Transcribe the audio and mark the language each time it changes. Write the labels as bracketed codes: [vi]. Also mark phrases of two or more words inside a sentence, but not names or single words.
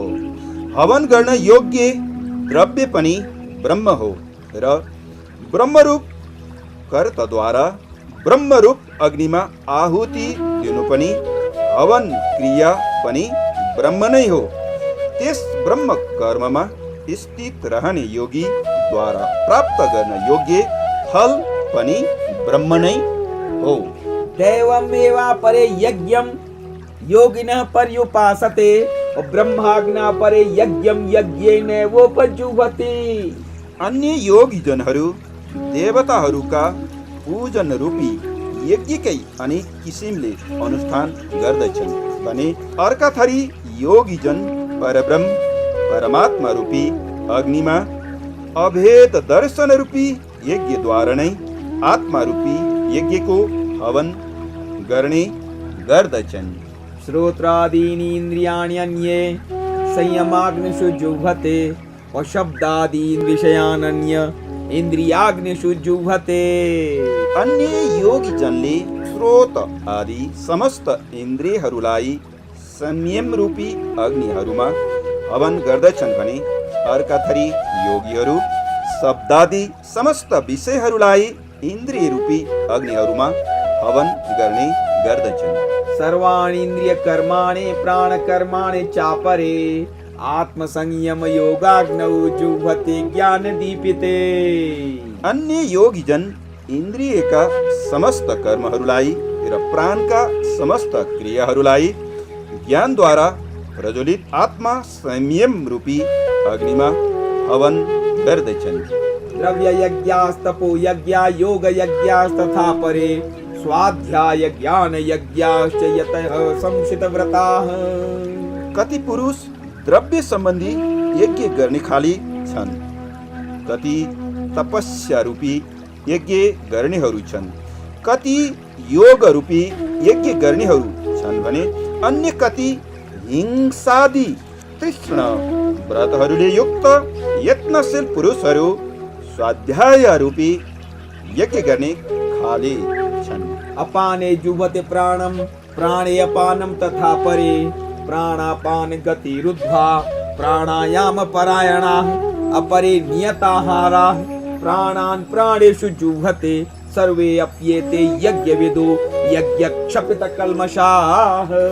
[ne] हवन गर्न योग्य द्रव्य पनि ब्रह्म हो र ब्रह्मरूप कर्तद्वारा ब्रह्मरूप अग्निमा आहुति दिनु पनि हवन क्रिया पनि ब्रह्म नै हो। त्यस ब्रह्म कर्ममा स्थित रहने योगी द्वारा प्राप्त गर्न योग्य फल पनि ब्रह्म नै हो। [sa] दैवमेवापरे यज्ञं योगिनः पर्युपासते ब्रह्माज्ञा परे यज्ञं यज्ञेनैवोपजुह्वति। [ne] अन्य योगीजनहरू देवताहरूका पूजन रूपी यज्ञकै अनेक किसिमले अनुष्ठान गर्दछन् भने अर्का थरी योगीजन परब्रह्म परमात्मा रूपी अग्निमा अभेद दर्शन रूपी यज्ञद्वारा नै आत्मा रूपी यज्ञको हवन गर्ने गर्दछन्। [sa] श्रोत्रादीनि इन्द्रियाणि अन्ये संयमाग्निषु जुह्वते शब्दादीन् विषयान् अन्य इन्द्रियाग्निषु जुह्वते। [ne] अन्य योगीजनले श्रोत आदि समस्त इन्द्रियहरूलाई संयम रूपी अग्निहरूमा हवन गर्दछन् भने अर्का थरी योगीहरू शब्दादि समस्त विषयहरूलाई इन्द्रिय रूपी अग्निहरूमा हवन गर्ने गर्दछन्। [sa] सर्वाणि इन्द्रिय कर्माणि प्राण कर्माणि चापरे आत्मसंयम योगाग्नौ जुह्वते ज्ञान दीपिते। [ne] अन्य योगीजन इन्द्रियका समस्त कर्महरूलाई र प्राणका समस्त क्रियाहरूलाई ज्ञानद्वारा प्रज्वलित आत्मा संयम रूपी अग्निमा हवन गर्दछन्। [sa] द्रव्य यज्ञास्तपो यज्ञा योग यज्ञास्तथा परे स्वाध्याय ज्ञान यज्ञाश्च यतः संशित व्रताः। [ne] कति पुरुष द्रव्य सम्बन्धी यज्ञ गर्ने खाली छन्, कति तपस्या रूपी यज्ञ गर्नेहरू छन्, कति योग रूपी यज्ञ गर्नेहरू छन् भने अन्य कति हिंसादि तीक्ष्ण व्रतहरूले युक्त यत्नशील पुरुषहरू स्वाध्याय रूपी यज्ञ गर्ने खाले छन्। [sa] अपाने जुभते प्राणम प्राणे अपानम तथा परे प्राणापान गति रुद्ध्वा प्राणायाम परायणा अपरे नियताहारा प्राणान् प्राणेषु जुह्वते सर्वे अप्येते यज्ञविदो यज्ञक्षपित कल्मषाः।